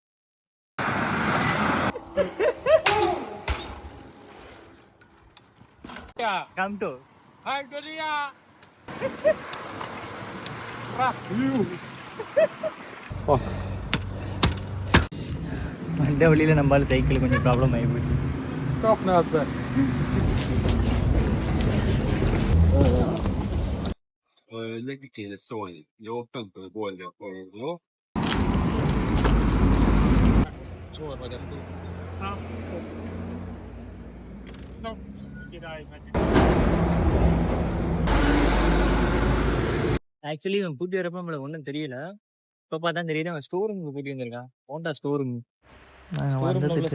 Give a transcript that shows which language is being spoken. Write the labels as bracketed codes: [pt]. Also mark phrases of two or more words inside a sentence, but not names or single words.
[en] come to [ta] வந்த வழியில நம்மளால சைக்கிள் கொஞ்சம் ப்ராப்ளம் ஆகி போயிடுச்சு. [sv] Lägg till sån. Jag pumpar bollen på då. Så var det. [ta] ஆக்சுவலி இவன் கூட்டி வரப்ப நம்மளுக்கு ஒன்றும் தெரியல. இப்போ பார்த்தா தெரியுது அவன் [en] store room [ta] கூட்டி வந்திருக்கான். [en] Honda store room. [ta] நாங்கள் வந்தது டிஸ்கோவுக்கு.